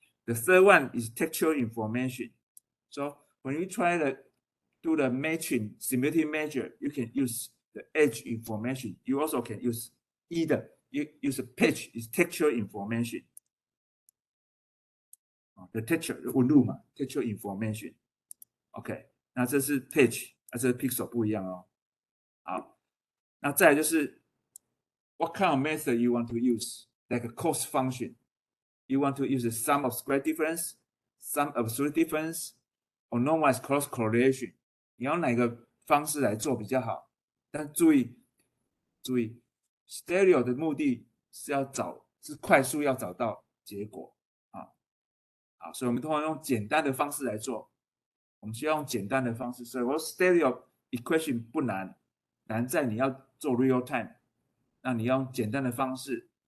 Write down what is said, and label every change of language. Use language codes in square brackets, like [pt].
[en] The third one is textual information. So when you try to do the matching, simulated measure, you can use the edge information. You also can use either use a pitch is textual information. The texture [zh] 纹路嘛 [en] textual information。 [zh] OK， 那这是 pitch， 这是 pixel 不一样哦。好，那再来就是 [en] what kind of method you want to use, like a cost function. You want to use the sum of square difference, sum of absolute difference, or normalized cross correlation. [zh] 你要哪个方式来做比较好？但注意 ，stereo 的目的是快速要找到结果啊。好，所以我们通常用简单的方式来做。我们需要用简单的方式，所以我说 stereo equation 不难，难在你要做 real time， 那你要用简单的方式。